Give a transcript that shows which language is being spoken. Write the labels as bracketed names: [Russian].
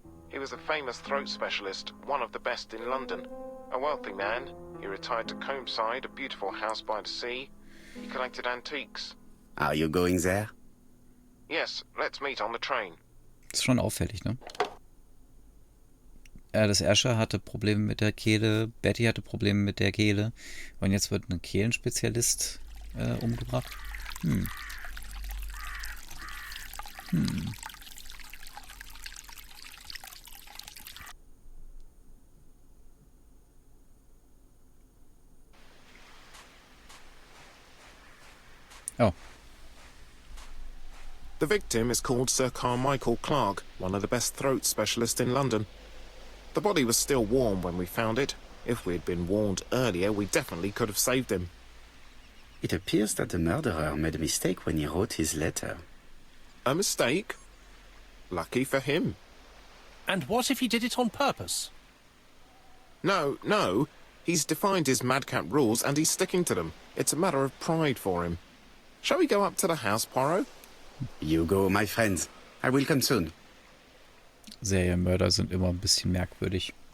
[English] He was a famous throat specialist, one of the best in London. A wealthy man, he retired to Combside, a beautiful house by the sea. He collected antiques. Are you going there? Yes, let's meet on the train. [German] Ist schon auffällig, ne? Das Asher hatte Probleme mit der Kehle, Betty hatte Probleme mit der Kehle und jetzt wird ein Kehlenspezialist umgebracht. Oh, [English] The victim is called Sir Carmichael Clark, one of the best throat specialists in London. The body was still warm when we found it. If we'd been warned earlier, we definitely could have saved him. It appears that the murderer made a mistake when he wrote his letter. A mistake? Lucky for him. And what if he did it on purpose? No. He's defined his madcap rules and he's sticking to them. It's a matter of pride for him. Shall we go up to the house, Poirot? You go, my friends. I will come soon. [German] Serienmörder sind immer ein bisschen merkwürdig.